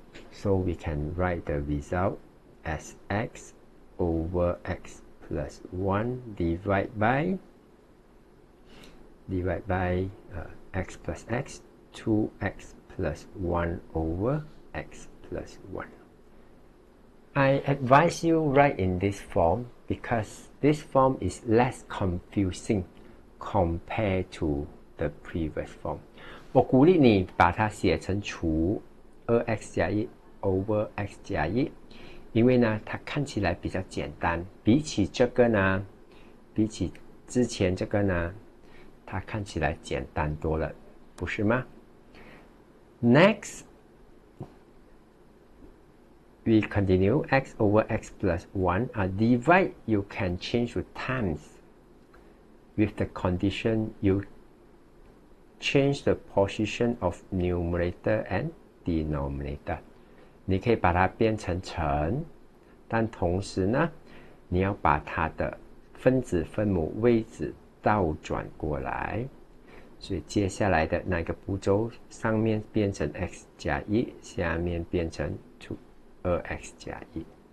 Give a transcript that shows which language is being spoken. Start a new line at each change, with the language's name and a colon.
English: So we can write the result as x over x plus 1 divided by x plus x, 2x plus 1 over x plus 1. I advise you write in this form because this form is less confusing compared to the previous form.
Chinese: 我鼓励你把它写成除 2x 加1 over x 加1，因为呢它看起来比较简单，比起这个呢，比起之前这个呢，它看起来简单多了，不是吗？
English: Next, we continue x over x plus 1. Divide, you can change to times. With the condition, you change the position of numerator and denominator.
Chinese: 你可以把它变成乘，但同时呢，你要把它的分子分母位置倒转过来。所以接下来的那个步骤，上面变成 x 加1，下面变成 2x 加1。